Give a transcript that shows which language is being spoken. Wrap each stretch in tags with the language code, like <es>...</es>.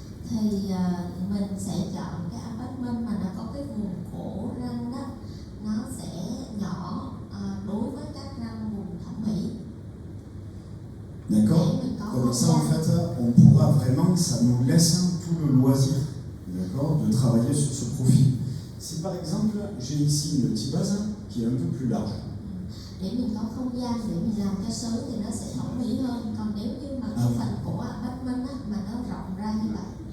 <vi>Thì mình sẽ chọn cái abutment mà nó có cái vùng cổ răng đó, nó sẽ nhỏ đối với các răng vùng thẩm mỹ.</vi> <fr>D'accord? Comme ça, en fait, on pourra vraiment, ça nous laisse tout le loisir, d'accord, de travailler sur ce profil. Si par exemple, j'ai ici une tibase qui est un peu plus large.</fr> <vi>Để mình có không gian để mình làm cái sới thì nó sẽ thẩm mỹ hơn. Còn nếu như mà cái phần cổ abutment á, mà nó rộng ra như vậy.</vi>